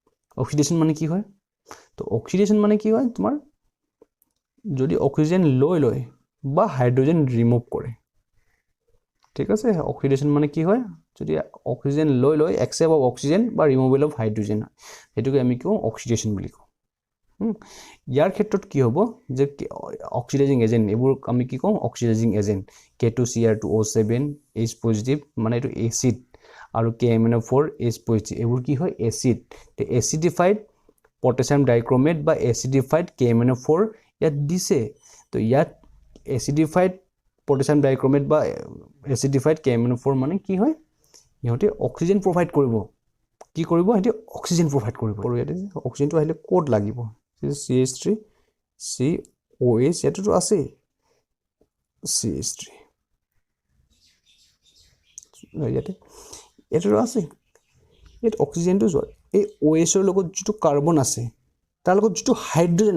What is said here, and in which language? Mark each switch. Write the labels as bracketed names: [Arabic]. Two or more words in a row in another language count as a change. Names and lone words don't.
[Assamese] তো অক্সিডেশন মানে কি হয় তোমাৰ যদি অক্সিজেন লয় বা হাইড্ৰোজেন ৰিমুভ কৰে ঠিক আছে অক্সিডেশন মানে কি হয় যদি অক্সিজেন লয় [English] accept of oxygen [Assamese] বা [English] removal of hydrogen [Assamese] হেতুকে আমি কওঁ অক্সিডেশন বুলি কওঁ ইয়াৰ ক্ষেত্ৰত কি হ'ব যে [English] oxidizing agent [Assamese] এবোৰ আমি কি কওঁ [English] oxidizing agent [Assamese] K2Cr2O7 [English] H positive [Assamese] মানে এটো এসিড আৰু KMnO4 [English] H positive [Assamese] এবোৰ কি হয় এসিড তে [English] acidified potassium dichromate [Assamese] বা [English] acidified KMnO4 [Assamese] ইয়াত দিছে তো ইয়াত [English] acidified potassium dichromate [Assamese] বা [English] acidified KMnO4 [Assamese] মানে কি হয় ইহতে [English] oxygen provide [Assamese] কৰিব কি কৰিব এটি [English] oxygen provide [Assamese] কৰিব আৰু ইয়াতে অক্সিজেনটো আহিলে কোড লাগিব CH3 COH এটো আছে CH3 ইয়াতে এটো আছে এট অক্সিজেনটো জয় এই OH ৰ লগত যেটো কাৰ্বন আছে তাৰ লগত যেটো হাইড্ৰোজেন